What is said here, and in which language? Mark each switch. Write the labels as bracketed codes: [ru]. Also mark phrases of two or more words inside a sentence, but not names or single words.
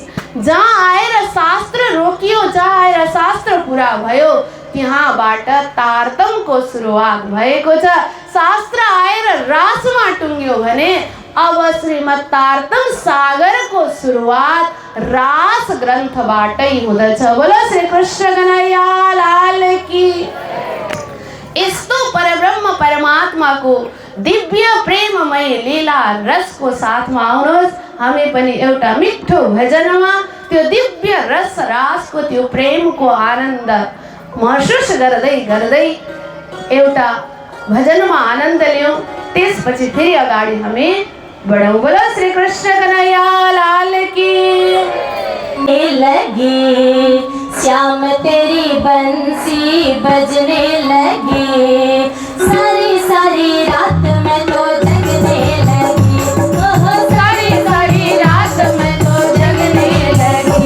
[ne] जहाँ आएर शास्त्र रोकियो, जहाँ आएर शास्त्र पुरा भयो त्यहाँबाट तारतमको सुरुवात भएको छ। शास्त्र आएर रासमा टुङ्ग्यो भने अब श्रीमद् तारतम सागरको सुरुवात रास ग्रन्थबाटै हुँदछ। [hi] बोलो श्री कृष्ण कन्हैया लाल की। [ne] यस्तो परब्रह्म परमात्माको दिव्य प्रेममय लीला रसको साथमा आउनुहोस्, हामी पनि एउटा मिठो भजनमा त्यो दिव्य रस रासको त्यो प्रेमको आनन्द महसुस गर्दै गर्दै एउटा भजनमा आनन्द लियौं। त्यसपछि फेरि अगाडि हामी बढौं। [hi] बोलो श्री कृष्ण कन्हैया लाल की। लगी श्याम तेरी बंसी बजने लगी, सारी सारी रात में तो जगने लगी, सारी सारी रात में तो जगने लगी,